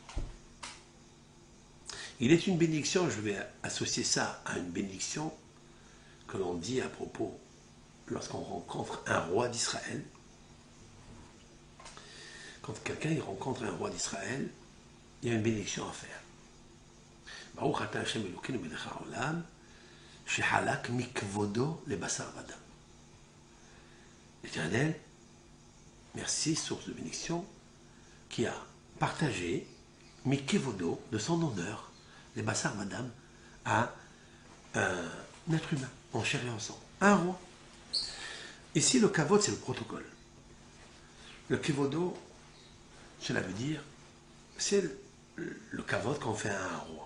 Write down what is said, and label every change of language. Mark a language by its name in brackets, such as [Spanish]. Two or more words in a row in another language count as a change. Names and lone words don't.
[French] Il est une bénédiction, je vais associer ça à une bénédiction que l'on dit à propos lorsqu'on rencontre un roi d'Israël. Quand quelqu'un rencontre un roi d'Israël, il y a une bénédiction à faire. [Hebrew] ברוך אתה השם אלוקינו מלך העולם, שחלק מכבודו ל בשר ודם. [French] L'Éternel, merci, source de bénédiction, qui a partagé mikevodo, de son honneur, les [Hebrew] בשר ודם, [French] à un être humain, en chair et en sang, un roi. Ici, le kavod, c'est le protocole. Le kevodo, cela veut dire, c'est le kavod qu'on fait à un roi.